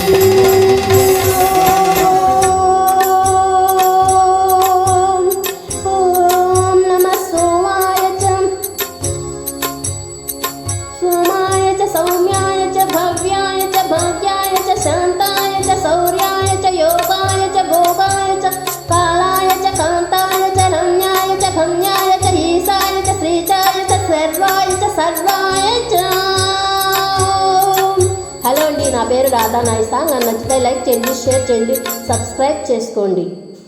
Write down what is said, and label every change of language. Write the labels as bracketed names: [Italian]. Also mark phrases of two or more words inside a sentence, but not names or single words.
[Sanskrit] ॐ नमः सोमाय च सौम्याय च भव्याय च भाग्याय च शान्ताय च शौर्याय च योगाय च भोगाय च कालाय च कान्ताय च रम्याय च भम्याय च ईशाय च श्रीचाय च सर्वाय च सर्वाय च। [Telugu] హలో అండి, నా పేరు రాధా. నా ఈ సాంగ్ నచ్చితే లైక్ చేయండి, షేర్ చేయండి, సబ్స్క్రైబ్ చేసుకోండి.